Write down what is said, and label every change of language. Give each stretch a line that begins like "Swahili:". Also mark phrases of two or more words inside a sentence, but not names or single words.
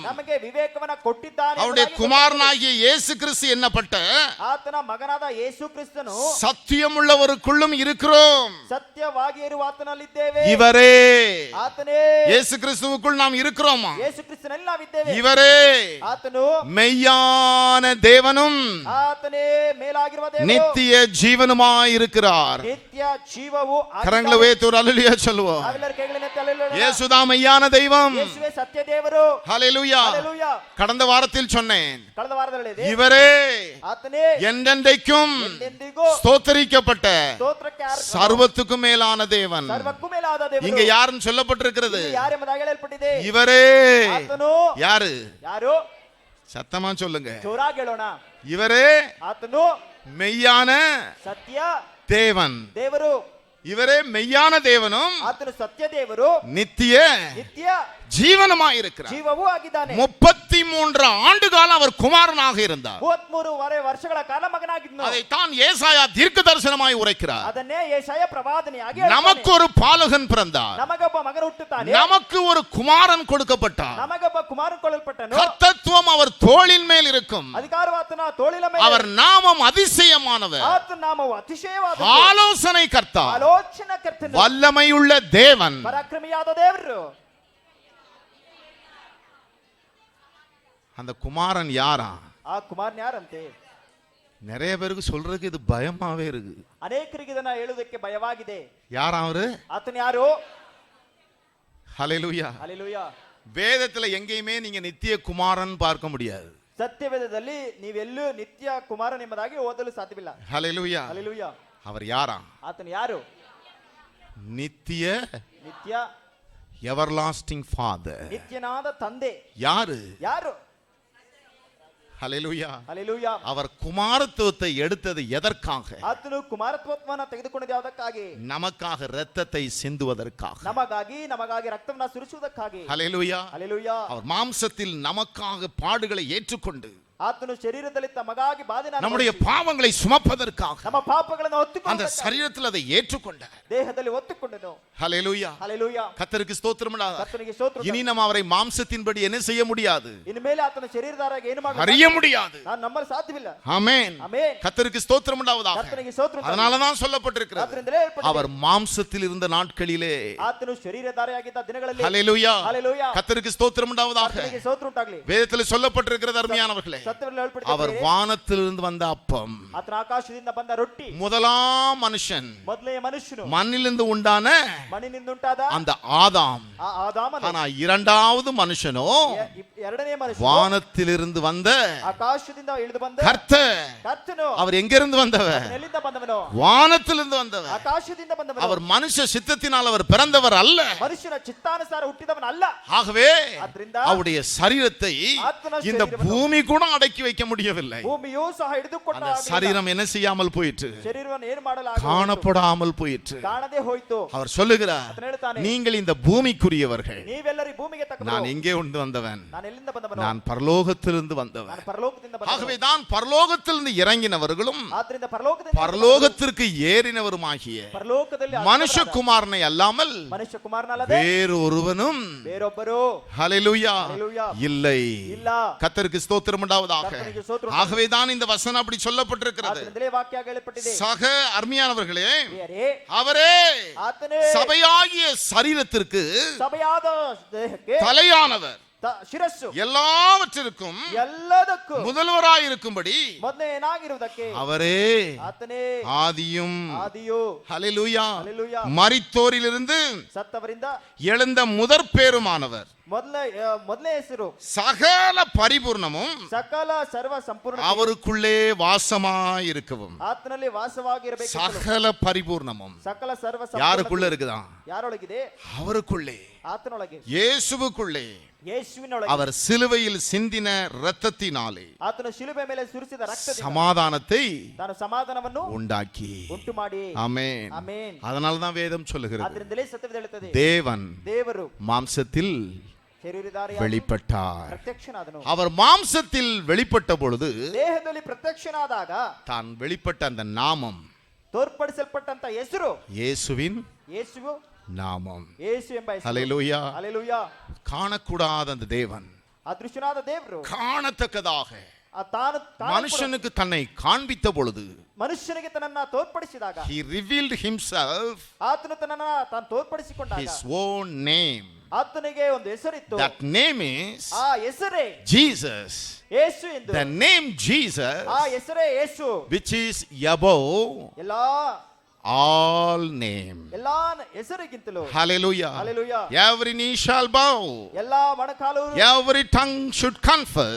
Kannada: ನಮಗೆ ವಿವೇಕವನ್ನ ಕೊಟ್ಟಿದ್ದಾನೆ
Tamil: அவருடைய
Kannada: ಎಂಬುದಾಗಿ
Tamil: குமாரனாகிய இயேசு கிறிஸ்து என்னப்பட்ட
Kannada: ಆತನ ಮಗನಾದ ಯೇಸು ಕ್ರಿಸ್ತನು
Tamil: சத்தியம் உள்ளவருக்குள்ளும் இருக்கிறோம்.
Kannada: ಸತ್ಯವಾಗಿ ಇರುವ ಆತನಲ್ಲಿದ್ದೇವೆ.
Tamil: இவரே
Kannada: ಆತನೇ
Tamil: இயேசு கிறிஸ்துவுக்குள் நாம் இருக்கிறோமா?
Kannada: ಯೇಸು ಕ್ರಿಸ್ತನಲ್ಲಿ ನಾವಿದ್ದೇವೆ.
Tamil: இவரே
Kannada: ಆತನು
Tamil: மெய்யான தேவனும்
Kannada: ಆತನೇ ಮೇಲಾಗಿರುವ ದೇವರು,
Tamil: நித்திய ஜீவனுமாய் இருக்கிறார்.
Kannada: ನಿತ್ಯ ಜೀವವು
Tamil: கரங்களை உயர்த்தி ஒரு அல்லேலூயா சொல்லுவோம்.
Kannada: ನಾವೆಲ್ಲರ ಕೈಗಳನ್ನೆತ್ತಿ ಹಲ್ಲೆಲೂಯಾ.
Tamil: இயேசுதான் மெய்யான தெய்வம்.
Kannada: ಯೇಸುವೇ ಸತ್ಯ ದೇವರು.
Tamil: ஹல்லேலூயா.
Kannada: ಹಲ್ಲೆಲೂಯಾ.
Tamil: கடந்த வாரத்தில் சொன்னேன்,
Kannada: ಕಳೆದ ವಾರದಲ್ಲಿ ಹೇಳಿದೆ,
Tamil: இவரே
Kannada: ಆತನೇ
Tamil: என்றென்றைக்கும்
Kannada: ಎಂದೆಂದಿಗೂ
Tamil: ஸ்தோத்தரிக்கப்பட்ட
Kannada: ಸ್ತೋತ್ರಕ್ಕೆ ಅರ್ಹ,
Tamil: சர்வத்துக்கும் மேலான தேவன்.
Kannada: ಸರ್ವಕ್ಕೂ ಮೇಲಾದ ದೇವರು.
Tamil: இங்க யாருன்னு சொல்லப்பட்டிருக்கிறது?
Kannada: ಇಲ್ಲಿ ಯಾರೆಂಬುದಾಗಿ ಹೇಳಲ್ಪಟ್ಟಿದೆ?
Tamil: இவரே.
Kannada: ಆತನು
Tamil: யாரு?
Kannada: ಯಾರು?
Tamil: சத்தமா சொல்லுங்க.
Kannada: ಜೋರಾಗಿ ಹೇಳೋಣ.
Tamil: இவரே
Kannada: ಆತನು
Tamil: மெய்யான
Kannada: ಸತ್ಯ
Tamil: தேவன்.
Kannada: ದೇವರು.
Tamil: இவரே மெய்யான தேவனும்
Kannada: ಆತನು ಸತ್ಯ ದೇವರು,
Tamil: நித்திய
Kannada: ನಿತ್ಯ
Tamil: ஜீவனுமாய் இருக்கிறார்.
Kannada: ಜೀವವೂ ಆಗಿದ್ದಾನೆ.
Tamil: 33 ஆண்டு காலம் அவர் குமாரனாக இருந்தார்.
Kannada: 33 ವರ್ಷಗಳ ಕಾಲ ಮಗನಾಗಿದ್ದನು.
Tamil: அதைத்தான் ஏசாயா தீர்க்க தரிசனமாய் உரைக்கிறார்.
Kannada: ಅದನ್ನೇ ಯೆಶಾಯ ಪ್ರವಾದನೆಯಾಗಿ
Tamil: நமக்கு ஒரு பாலகன் பிறந்தார்,
Kannada: ನಮಗೊಬ್ಬ ಮಗನು ಹುಟ್ಟುತ್ತಾನೆ,
Tamil: நமக்கு ஒரு குமாரன் கொடுக்கப்பட்டார்.
Kannada: ನಮಗೊಬ್ಬ ಕುಮಾರನು ಕೊಡಲ್ಪಟ್ಟನು.
Tamil: கர்த்தத்துவம் அவர் தோளின் மேல் இருக்கும்.
Kannada: ಅಧಿಕಾರವು ಆತನ ತೋಳಿನ ಮೇಲೆ.
Tamil: அவர் நாமம் அதிசயமானவர்,
Kannada: ಆತನ ನಾಮವು ಅತಿಶಯವಾದದ್ದು,
Tamil: ஆலோசனை கர்த்தா,
Kannada: ಆಲೋಚನಾಕರ್ತನು,
Tamil: வல்லமையுள்ள தேவன்.
Kannada: ಪರಾಕ್ರಮಿಯಾದ ದೇವರು.
Tamil: அந்த குமாரன் யாரா?
Kannada: ಆ ಕುಮಾರನ್ ಯಾರಂತೆ?
Tamil: நிறைய பேருக்கு சொல்றதுக்கு இது பயமாவே இருக்கு.
Kannada: ಅನೇಕರಿಗೆ ಇದನ್ನ ಹೇಳುವುದಕ್ಕೆ ಭಯವಾಗಿದೆ.
Tamil: யாரா அவரு?
Kannada: ಆತನ ಯಾರು?
Tamil: ஹல்லேலூயா.
Kannada: ಹಲ್ಲೆಲೂಯಾ.
Tamil: வேதத்துல எங்கேயுமே நீங்க நித்திய குமாரன் பார்க்க முடியாது.
Kannada: ಸತ್ಯವೇದದಲ್ಲಿ ನೀವೆಲ್ಲೂ ನಿತ್ಯ ಕುಮಾರನ್ ಎಂಬುದಾಗಿ ಓದಲು ಸಾಧ್ಯವಿಲ್ಲ.
Tamil: ஹல்லேலூயா.
Kannada: ಹಲ್ಲೆಲೂಯಾ.
Tamil: அவர் யாரா?
Kannada: ಆತನ ಯಾರು?
Tamil: நித்திய
Kannada: ನಿತ್ಯ
English: everlasting father.
Kannada: ನಿತ್ಯನಾದ ತಂದೆ.
Tamil: யாரு?
Kannada: ಯಾರು?
Tamil: ஹல்லேலூயா.
Kannada: ಹಲ್ಲೆಲೂಯಾ.
Tamil: அவர் குமாரத்துவத்தை எடுத்தது எதற்காக?
Kannada: ಆತನು ಕುಮಾರತ್ವವನ್ನು ತೆಗೆದುಕೊಂಡಿದ್ದು ಯಾವುದಕ್ಕಾಗಿ?
Tamil: நமக்காக இரத்தத்தை சிந்துவதற்காக.
Kannada: ನಮಗಾಗಿ ರಕ್ತವನ್ನ ಸುರಿಸುವುದಕ್ಕಾಗಿ.
Tamil: ஹல்லேலூயா.
Kannada: ಹಲ್ಲೆಲೂಯಾ.
Tamil: அவர் மாம்சத்தில் நமக்காக பாடுகளை ஏற்றுக்கொண்டு
Kannada: ಆತನು ಶರೀರದಲ್ಲಿ ತಮಗಾಗಿ ಬಾಧೆಯನ್ನು
Tamil: நம்முடைய பாவங்களை சுமப்பதற்காக
Kannada: ನಮ್ಮ ಪಾಪಗಳನ್ನು
Tamil: அந்த
Kannada: ಹೊತ್ತುಕೊಂಡು
Tamil: சரீரத்தில் அதை ஏற்றுக்கொண்டார்.
Kannada: ದೇಹದಲ್ಲಿ ಹೊತ್ತುಕೊಂಡನು.
Tamil: ஹல்லேலூயா.
Kannada: ಹಲ್ಲೆಲೂಯಾ.
Tamil: கர்த்தருக்கு ஸ்தோத்திரம் உண்டாவதாக.
Kannada: ಕರ್ತನಿಗೆ ಸ್ತೋತ್ರ.
Tamil: இனி நம்ம அவரை மாம்சத்தின்படி என்ன செய்ய முடியாது,
Kannada: ಇನ್ನು ಮೇಲೆ ಆತನ ಶರೀರಧಾರಾಗಿ ಏನು ಮಾಡಲು
Tamil: அறிய முடியாது.
Kannada: ನಾನು ನಂಬಲು ಸಾಧ್ಯವಿಲ್ಲ.
Tamil: ஆமென்.
Kannada: ಆಮೆನ್.
Tamil: கர்த்தருக்கு ஸ்தோத்திரம் உண்டாவதாக.
Kannada: ಕರ್ತನಿಗೆ ಸ್ತೋತ್ರ.
Tamil: அதனாலதான் சொல்லப்பட்டிருக்கிறது,
Kannada: ಆದ್ರಿಂದಲೇ ಹೇಳಲ್ಪಟ್ಟಿದೆ,
Tamil: அவர் மாம்சத்தில் இருந்த நாட்களிலே.
Kannada: ಆತನು ಶರೀರಧಾರಿಯಾಗಿದ್ದ ದಿನಗಳಲ್ಲಿ.
Tamil: ஹல்லேலூயா.
Kannada: ಹಲ್ಲೆಲೂಯಾ.
Tamil: கர்த்தருக்கு ஸ்தோத்திரம் உண்டாவதாக.
Kannada: ಕರ್ತನಿಗೆ ಸ್ತೋತ್ರ ಉಂಟಾಗಲಿ.
Tamil: வேதத்தில் சொல்லப்பட்டிருக்கிறது அருமையானவர்களே,
Kannada: ಸತ್ಯದಲ್ಲಿ ಹೇಳಲ್ಪಟ್ಟಿದೆ,
Tamil: அவர் வானத்திலிருந்து வந்த அப்பம்,
Kannada: ಆತನ ಆಕಾಶದಿಂದ ಬಂದ ರೊಟ್ಟಿ,
Tamil: முதலாம் மனுஷன்,
Kannada: ಮೊದಲನೆಯ ಮನುಷ್ಯನು,
Tamil: மண்ணிலிருந்து உண்டான
Kannada: ಮಣ್ಣಿನಿಂದ ಉಂಟಾದ
Tamil: அந்த ஆதாம்.
Kannada: ಆ ಆದಾಮನು.
Tamil: ஆனா இரண்டாவது மனுஷனோ
Kannada: ಎರಡನೇ ಮನುಷ್ಯನು
Tamil: வானத்திலிருந்து வந்த
Kannada: ಆಕಾಶದಿಂದ ಇಳಿದು ಬಂದ
Tamil: கர்த்தர்.
Kannada: ಕರ್ತನು.
Tamil: அவர் எங்கிருந்து வந்தவர்?
Kannada: ಎಲ್ಲಿಂದ ಬಂದವನು?
Tamil: வானத்திலிருந்து வந்தவர்.
Kannada: ಆಕಾಶದಿಂದ ಬಂದವನು.
Tamil: அவர் மனுஷ சித்தத்தினால் அவர் பிறந்தவர் அல்ல.
Kannada: ಮನುಷ್ಯನ ಚಿತ್ತಾನುಸಾರ ಹುಟ್ಟಿದವನಲ್ಲ.
Tamil: ஆகவே
Kannada: ಆದ್ರಿಂದ
Tamil: அவருடைய சரீரத்தை
Kannada: ಆತನ
Tamil: இந்த
Kannada: ಶರೀರವನ್ನು
Tamil: பூமி கூட அடக்கி வைக்க முடியவில்லை.
Kannada: ಭೂಮಿಯೂ ಸಹ ಹಿಡಿದುಕೊಂಡ
Tamil: அந்த சரீரம் என்ன செய்யாமல் போயிற்று,
Kannada: ಶರೀರವನ್ನು ಏನು ಮಾಡಲಾಗ
Tamil: காணப்படாமல் போயிற்று.
Kannada: ಕಾಣದೇ ಹೋಯಿತು.
Tamil: அவர் சொல்லுகிறார்,
Kannada: ಆತನು ಹೇಳ್ತಾನೆ,
Tamil: நீங்கள் இந்த பூமிக்குரியவர்கள்,
Kannada: ನೀವೆಲ್ಲರೂ ಭೂಮಿಗೆ ತಕ್ಕವರು.
Tamil: நான் எங்கே உண்டு வந்தவன்?
Kannada: ನಾನು ಎಲ್ಲಿಂದ ಬಂದವನು?
Tamil: நான் பரலோகத்திலிருந்து வந்தவன்.
Kannada: ನಾನು ಪರಲೋಕದಿಂದ
Tamil: ஆகவே
Kannada: ಬಂದವನು.
Tamil: தான் பரலோகத்திலிருந்து இறங்கினவர்களும்
Kannada: ಆದ್ರಿಂದ ಪರಲೋಕದಿಂದ
Tamil: பரலோகத்திற்கு ஏறினவருமாகிய
Kannada: ಪರಲೋಕದಲ್ಲಿ
Tamil: மனுஷகுமாரனை அல்லாமல்
Kannada: ಮನುಷ್ಯ ಕುಮಾರನಲ್ಲದೆ
Tamil: வேறொருவனும்
Kannada: ಬೇರೊಬ್ಬರು
Tamil: ஹல்லேலூயா ஹல்லேலூயா இல்லை.
Kannada: ಇಲ್ಲ.
Tamil: கர்த்தருக்கு ஸ்தோத்திரம் உண்டாவதாக. கர்த்தருக்கு ஸ்தோத்திரம். ஆகவே தான் இந்த வசனம் அப்படி சொல்லப்பட்டிருக்கிறது.
Kannada: ಆದ್ರಿಂದಲೇ ವಾಕ್ಯ ಹೇಳಲ್ಪಟ್ಟಿದೆ.
Tamil: சக அருமையானவர்களே,
Kannada: ಪ್ರಿಯರೇ,
Tamil: அவரே
Kannada: ಆತನೇ
Tamil: சபையாகிய சரீரத்திற்கு
Kannada: ಸಭೆಯಾದ ದೇಹಕ್ಕೆ
Tamil: தலையானவர்.
Kannada: ಶಿರಸ್ಸು
Tamil: எல்லாவற்றிற்கும்
Kannada: ಎಲ್ಲದಕ್ಕೂ
Tamil: முதல்வராயிருக்கும்படி
Kannada: ಮೊದಲನೇನಾಗಿರುವುದಕ್ಕೆ
Tamil: அவரே
Kannada: ಆತನೇ
Tamil: ஆதியும்
Kannada: ಆದಿಯು
Tamil: ஹல்லேலூயா ஹல்லேலூயா மரித்தோரிலிருந்து
Kannada: ಸತ್ತವರಿಂದ
Tamil: எழுந்த முதற் பேருமானவர்
Kannada: ಮೊದಲನೇ ಹೆಸರು
Tamil: சகல பரிபூர்ணமும்
Kannada: ಸಕಲ ಸರ್ವ ಸಂಪೂರ್ಣ
Tamil: அவருக்குள்ளே வாசமாயிருக்கவும்
Kannada: ಆತನಲ್ಲಿ ವಾಸವಾಗಿರಬೇಕು
Tamil: சகல பரிபூர்ணமும்
Kannada: ಸಕಲ ಸರ್ವ
Tamil: யாருக்குள்ள இருக்குதா
Kannada: ಯಾರೊಳಗಿದೆ
Tamil: அவருக்குள்ளே
Kannada: ಆತನೊಳಗೆ
Tamil: இயேசுவுக்குள்ளே
Kannada: ಯೇಸುವಿನೊಳಗೆ
Tamil: அவர் சிலுவையில் சிந்தின இரத்தத்தினாலே
Kannada: ಆತನ ಶಿಲುಬೆ ಮೇಲೆ ಸುರಿಸಿದ ರಕ್ತದಿಂದ
Tamil: சமாதானத்தை
Kannada: ತಾನು ಸಮಾಧಾನವನ್ನು
Tamil: உண்டாக்கி
Kannada: ಉಂಟು ಮಾಡಿ
Tamil: ஆமென்
Kannada: ಆಮೆನ್
Tamil: அதனால்தான் வேதம் சொல்லுகிறது
Kannada: ಆದ್ರಿಂದಲೇ ಸತ್ಯವೇದ ಹೇಳುತ್ತದೆ
Tamil: தேவன்
Kannada: ದೇವರು
Tamil: மாம்சத்தில்
Kannada: ಶರೀರಧಾರಿಯಾಗಿ
Tamil: வெளிப்பட்டார்
Kannada: ಪ್ರತ್ಯಕ್ಷನಾದನು
Tamil: அவர் மாம்சத்தில் வெளிப்பட்ட பொழுது
Kannada: ದೇಹದಲ್ಲಿ ಪ್ರತ್ಯಕ್ಷನಾದಾಗ
Tamil: தான் வெளிப்பட்ட அந்த நாமம்
Kannada: ತೋರ್ಪಡಿಸಲ್ಪಟ್ಟಂತ ಹೆಸರು
Tamil: இயேசுவின்
Kannada: ಯೇಸುವು
Tamil: நாமம்
Kannada: ಯೇಸು ಎಂಬ ಹೆಸರು
Tamil: ஹல்லேலூயா
Kannada: ಹಲ್ಲೆಲೂಯಾ
Tamil: காணக்கூடாத அந்த தேவன்
Kannada: ಅದೃಶ್ಯನಾದ ದೇವರು
Tamil: காணத்தக்கதாக
Kannada: ತಾನು
Tamil: மனுஷனுக்கு தன்னை காண்பித்த பொழுது
Kannada: ಮನುಷ್ಯನಿಗೆ ತನ್ನನ್ನ ತೋರ್ಪಡಿಸಿದಾಗ
English: he revealed himself
Kannada: ಆತನು ತನ್ನನ್ನ ತಾನು ತೋರ್ಪಡಿಸಿಕೊಂಡಾಗ
English: his own name.
Kannada: ಆತನಿಗೆ ಒಂದು ಹೆಸರಿತ್ತು
English: That name is
Kannada: ಆ ಹೆಸರೇ
English: Jesus.
Kannada: ಯೇಸು ಎಂದು
English: The name Jesus,
Kannada: ಆ ಹೆಸರೇ ಯೇಸು
English: which is above
Kannada: ಎಲ್ಲಾ
English: all name.
Kannada: ಎಲ್ಲಾ ಹೆಸರಿಗಿಂತಲೂ
English: Hallelujah. Hallelujah. Every knee shall bow.
Kannada: ಎಲ್ಲಾ ಮೊಣಕಾಲು
English: Every tongue should confess